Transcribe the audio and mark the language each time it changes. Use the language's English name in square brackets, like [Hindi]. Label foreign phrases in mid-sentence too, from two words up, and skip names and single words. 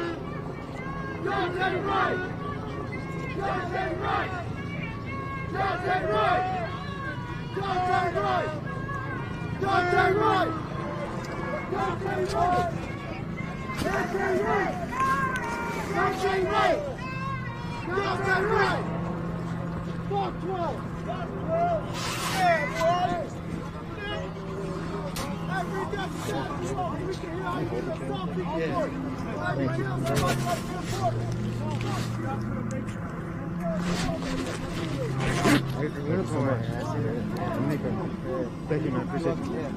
[English] Daunte Wright! Daunte Wright! Daunte Wright! Daunte Wright! Daunte Wright! Daunte Wright! Daunte Wright! Daunte Wright! Daunte Wright! Fuck 12! Fuck 12! Yeah, boy! Every day, we can hear all these assaulting reports. Every day, somebody wants to report. Thank you, man. Appreciate it.